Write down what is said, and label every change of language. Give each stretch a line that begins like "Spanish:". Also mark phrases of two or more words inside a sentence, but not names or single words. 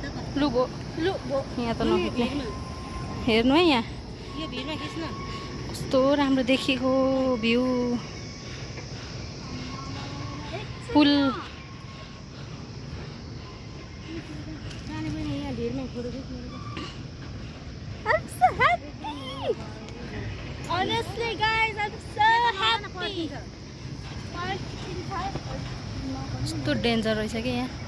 Nepali: लु भो यहाँ त नखिच्ने हेर्नु है यहाँ यो भिडमा खिच्न कस्तो राम्रो देखेको भ्यू पुल नानी पनि यहाँ भिडमा फोटो खिच्नु
English: I'm so happy. Honestly, guys, I'm so happy.
Nepali: कस्तो डेन्जर रहेछ कि यहाँ